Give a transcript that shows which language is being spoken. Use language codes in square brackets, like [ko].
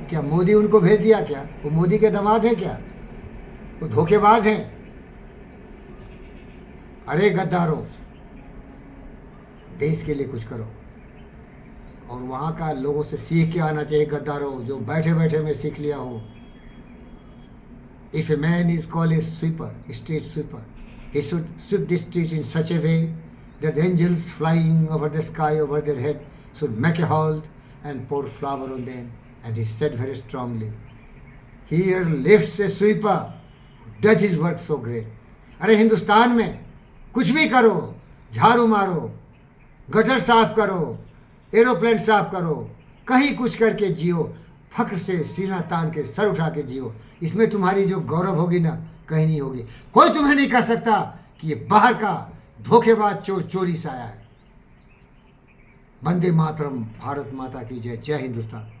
[hi] क्या मोदी उनको भेज दिया? क्या वो मोदी के दामाद हैं? क्या वो धोखेबाज हैं? अरे गद्दारों, देश के लिए कुछ करो। और वहाँ का लोगों से सीख के आना चाहिए गद्दारों, जो बैठे बैठे मैं सीख लिया हूँ। [en] If a man is called a sweeper, a street sweeper, he should sweep the street in such a way that the angels flying over the sky over their head should make a halt and pour flower on them. And he said very strongly, here lives a sweeper who does his work so great। [hi] अरे हिंदुस्तान में कुछ भी करो, झाड़ू मारो, gutter साफ करो, aeroplane साफ करो, कहीं कुछ करके जियो, फख्र से सीना तान के सर उठा के जियो। इसमें तुम्हारी जो गौरव होगी ना, कहीं नहीं होगी। कोई तुम्हें नहीं कह सकता कि ये बाहर का धोखेबाज चोर चोरी से आया है। वंदे मातरम, भारत माता की जय, जय हिंदुस्तान।